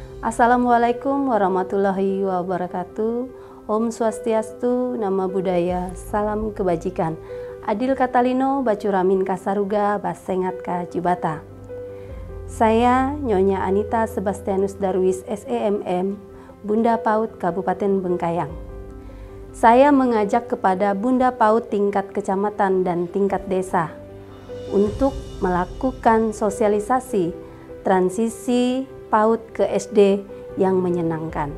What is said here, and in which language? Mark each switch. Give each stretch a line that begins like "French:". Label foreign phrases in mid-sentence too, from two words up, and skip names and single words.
Arabic: السلام عليكم ورحمة الله وبركاته.
Balinese: Om Swastiastu,
Indonesian: Nama Budaya, Salam Kebajikan.
Kendayan: Adil Katalino, Bacuramin Kasaruga, Basengat Ka Jibata.
Indonesian: Saya Nyonya Anita Sebastianus Darwis SEMM, Bunda PAUD Kabupaten Bengkayang. Saya mengajak kepada Bunda PAUD tingkat kecamatan dan tingkat desa untuk melakukan sosialisasi transisi PAUD ke SD yang menyenangkan.